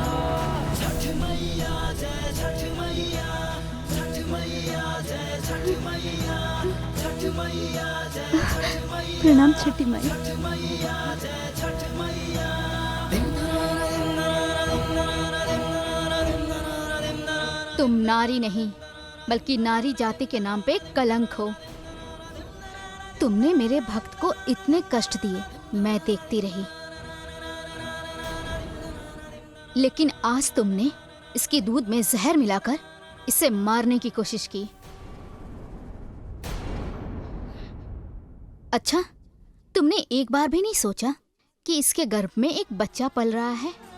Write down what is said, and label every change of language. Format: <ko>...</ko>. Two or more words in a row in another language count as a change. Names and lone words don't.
<hi>छठ मैया जय छठ मैया, छठ मैया जय छठ मैया, छठ मैया जय छठ मैया। प्रणाम छठी माई। छठ मैया जय छठ मैया। तुम नारी नहीं बल्कि नारी जाति के नाम पे कलंक हो। तुमने मेरे भक्त को इतने कष्ट दिए, मैं देखती रही, लेकिन आज तुमने इसके दूध में जहर मिलाकर इसे मारने की कोशिश की। अच्छा, तुमने एक बार भी नहीं सोचा कि इसके गर्भ में एक बच्चा पल रहा है?</hi>